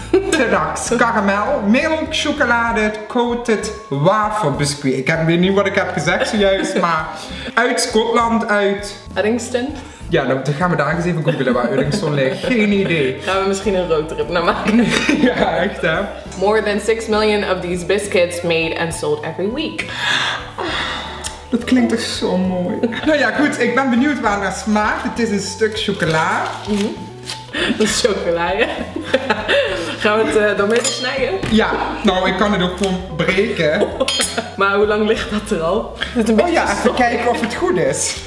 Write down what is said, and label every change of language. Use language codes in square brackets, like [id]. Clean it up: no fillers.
[nl] Tenax, karamel, milk, chocolade, coated wafelbiscuit. Ik weet niet wat ik heb gezegd zojuist, maar uit Schotland, uit Uddingston. Ja, dan gaan we daar eens even googlen waar Uddingston ligt. Geen idee. Gaan we misschien een roadtrip naar maken. Ja, echt hè. [en] More than 6 million of these biscuits made and sold every week. [nl] Dat klinkt toch zo mooi. Nou ja, goed, ik ben benieuwd waar het naar smaakt. Het is een stuk chocola. Dat is chocola, ja. Gaan we het dan midden snijden? Ja, nou ik kan het ook gewoon breken. Maar hoe lang ligt dat er al? Het een even kijken of het goed is.